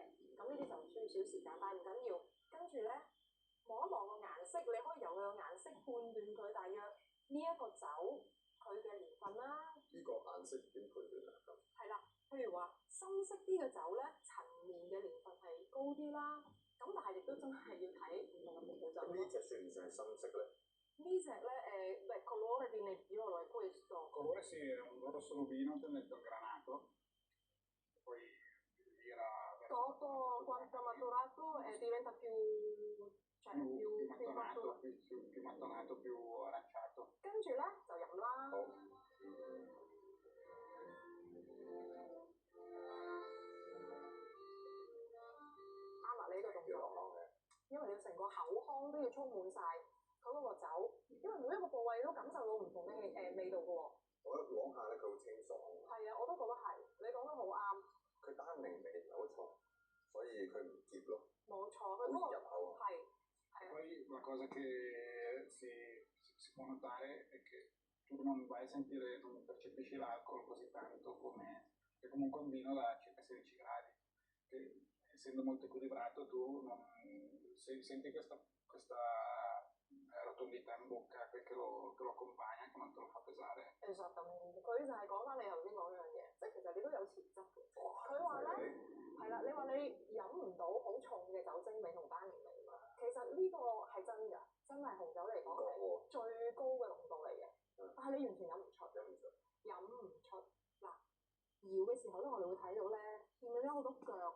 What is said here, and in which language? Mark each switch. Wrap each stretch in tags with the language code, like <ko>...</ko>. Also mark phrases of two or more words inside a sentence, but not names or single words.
<yue>咁呢啲就需要少時間，但係唔緊要。跟住咧望一望個顏色，你可以由佢個顏色判斷佢大約呢一個酒佢嘅年份啦。呢個顏色點判斷啊？咁係啦，譬如話深色啲嘅酒咧，陳年嘅年份係高啲啦。咁但係亦都真係要睇唔同嘅葡萄酒。咁呢隻算唔算係深色咧？呢隻咧</yue> <it>colore di nebbiolo è questo. Colore sì, è un rosso rubino tendente al granato, poi era Dopo quanto maturato diventa più maturato. più mattonato, più aranciato.</it> <yue>跟住咧就飲啦。好。啱啦，你呢個動作，因為你成個口腔都要充滿晒佢嗰個酒，因為每一個部位都感受到唔同嘅味道嘅喎。我一攞下咧，佢好清爽。係啊，我都覺得係，你講得好啱。佢單寧味唔係好重，所以佢唔澀咯。冇錯，佢嗰個入口啊。係。</yue> <it>Poi la cosa che si può notare è che tu non vai a sentire, non percepisci l'alcol così tanto come che comunque un vino da circa 16 gradi, che essendo molto equilibrato tu non, senti questa rotondità in bocca che lo accompagna, che non te lo fa pesare. Esattamente，</it> <yue>佢就係講翻你頭先講嗰樣嘢，即係其實你都有潛質嘅。佢話咧係啦，你話你飲唔到好重嘅酒精味同單寧味嘛？其實呢個係真㗎，真係紅酒嚟講係最高嘅濃度嚟嘅，但係你完全飲唔出。嗱，搖嘅時候咧，我哋會睇到咧，見唔見到好多腳？</yue>